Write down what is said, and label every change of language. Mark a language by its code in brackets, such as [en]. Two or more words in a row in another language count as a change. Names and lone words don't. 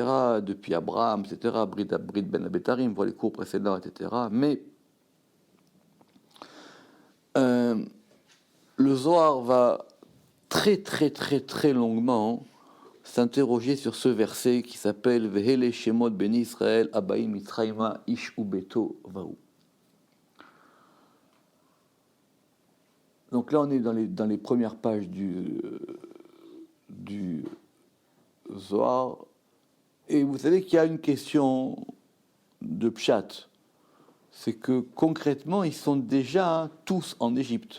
[fr] Depuis Abraham, etc. Brit Ben Abetarim, voit les cours précédents, etc. Mais le Zohar va très très très très longuement s'interroger sur ce verset qui s'appelle [he] ואלה שמות בני ישראל הבאים מצרימה איש וביתו באו. [fr] Donc là, on est dans les premières pages du Zohar. Et vous savez qu'il y a une question de pshat. C'est que concrètement, ils sont déjà tous en Égypte.